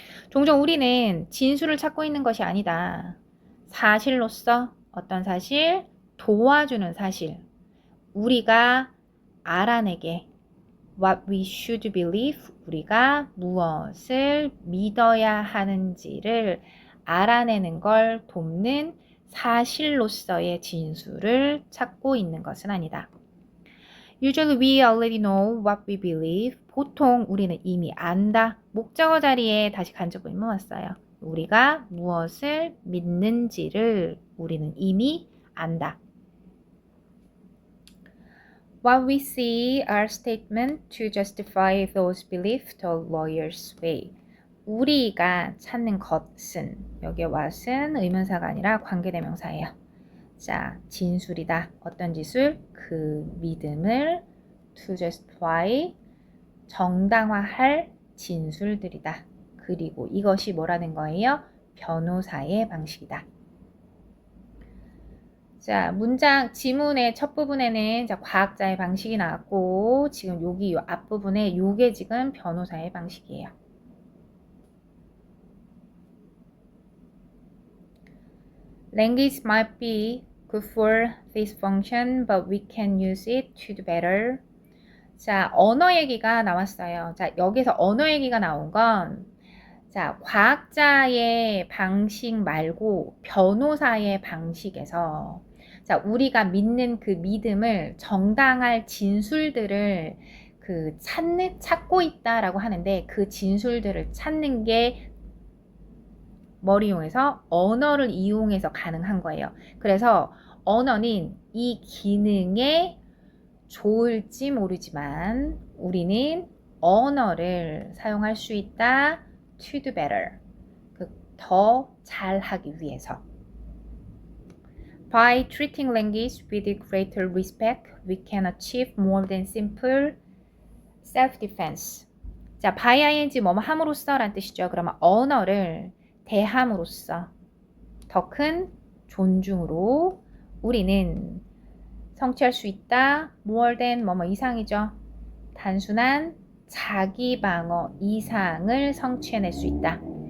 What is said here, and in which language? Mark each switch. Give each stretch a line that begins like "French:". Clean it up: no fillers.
Korean: 종종 우리는 진술을 찾고 있는 것이 아니다. 사실로서 어떤 사실, 도와주는 사실, 우리가 알아내게
English: what we should believe,
Korean: 우리가 무엇을 믿어야 하는지를 알아내는 걸 돕는 사실로서의 진술을 찾고 있는 것은 아니다.
English: Usually we already know what we believe.
Korean: 보통 우리는 이미 안다. 목적어 자리에 다시 간접 의문 왔어요. 우리가 무엇을 믿는지를 우리는 이미 안다.
English: What we see are statements to justify those beliefs the lawyer's way.
Korean: 우리가 찾는 것은, 여기에 what은 의문사가 아니라 관계대명사예요. 자, 진술이다. 어떤 진술? 그 믿음을
English: to justify,
Korean: 정당화할 진술들이다. 그리고 이것이 뭐라는 거예요? 변호사의 방식이다. 자, 문장 지문의 첫 부분에는 자, 과학자의 방식이 나왔고 지금 여기 요 앞부분에 요게 지금 변호사의 방식이에요.
English: Language might be good for this function, but we can use it to do better.
Korean: 자, 언어 얘기가 나왔어요. 자, 여기서 언어 얘기가 나온 건 자, 과학자의 방식 말고 변호사의 방식에서 자, 우리가 믿는 그 믿음을 정당할 진술들을 찾고 있다라고 하는데 그 진술들을 찾는 게 뭘 이용해서? 언어를 이용해서 가능한 거예요. 그래서 언어는 이 기능에 좋을지 모르지만 우리는 언어를 사용할 수 있다.
English: To do better.
Korean: 더 잘하기 위해서.
English: By treating language with greater respect, we can achieve more than simple self-defense.
Korean: 자, by ing 뭐뭐 함으로써 라는 뜻이죠. 그러면 언어를 대함으로써 더 큰 존중으로 우리는 성취할 수 있다.
English: more than
Korean: 뭐뭐 이상이죠. 단순한 자기 방어 이상을 성취해낼 수 있다.